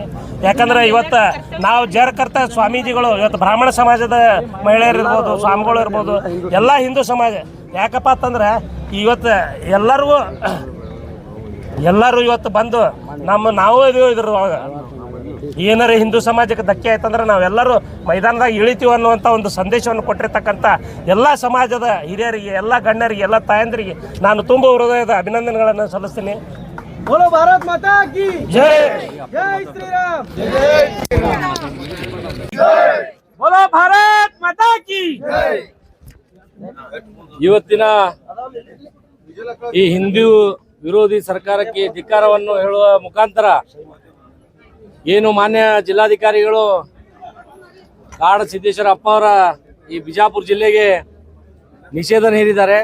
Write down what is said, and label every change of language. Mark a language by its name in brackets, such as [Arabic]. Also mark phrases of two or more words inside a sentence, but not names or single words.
[Kannada] ಯಾಕಂದರೆ ಇವತ್ತು ನಾವು ಜಾರಕರ್ತ ಸ್ವಾಮೀಜಿಗಳು ಇವತ್ತು ಬ್ರಾಹ್ಮಣ ಸಮಾಜದ ಮಹಿಳೆಯರು ಇರ್ಬೋದು, ಸ್ವಾಮಿಗಳು ಇರ್ಬೋದು, ಎಲ್ಲ ಹಿಂದೂ ಸಮಾಜ ಯಾಕಪ್ಪ ಅಂತಂದ್ರೆ ಇವತ್ತು ಎಲ್ಲರೂ ಇವತ್ತು ಬಂದು ನಾವು ಇದ್ರೊಳಗೆ ಏನಾರ ಹಿಂದೂ ಸಮಾಜಕ್ಕೆ ಧಕ್ಕೆ ಆಯ್ತಂದ್ರೆ ನಾವೆಲ್ಲರೂ ಮೈದಾನದಾಗ ಇಳಿತೀವಿ ಅನ್ನುವಂಥ ಒಂದು ಸಂದೇಶವನ್ನು ಕೊಟ್ಟಿರ್ತಕ್ಕಂಥ ಎಲ್ಲ ಸಮಾಜದ ಹಿರಿಯರಿಗೆ, ಎಲ್ಲ ಗಣ್ಯರಿಗೆ, ಎಲ್ಲ ತಾಯಂದಿರಿಗೆ ನಾನು ತುಂಬ ಹೃದಯದ ಅಭಿನಂದನೆಗಳನ್ನು ಸಲ್ಲಿಸ್ತೀನಿ. [Hindi] बोलो भारत माता की [Kannada] ಜೈ, [Hindi] जय श्री राम, बोलो भारत माता की [Kannada] ಇವತ್ತಿನ ಈ ಹಿಂದೂ ವಿರೋಧಿ ಸರ್ಕಾರಕ್ಕೆ ಧಿಕ್ಕಾರವನ್ನು ಹೇಳುವ ಮುಖಾಂತರ ಏನು ಮಾನ್ಯ ಜಿಲ್ಲಾಧಿಕಾರಿಗಳು ಕಾಡ ಸಿದ್ದೇಶ್ವರ ಅಪ್ಪ ಅವರ ಈ ಬಿಜಾಪುರ ಜಿಲ್ಲೆಗೆ ನಿಷೇಧ ಹೇರಿದ್ದಾರೆ.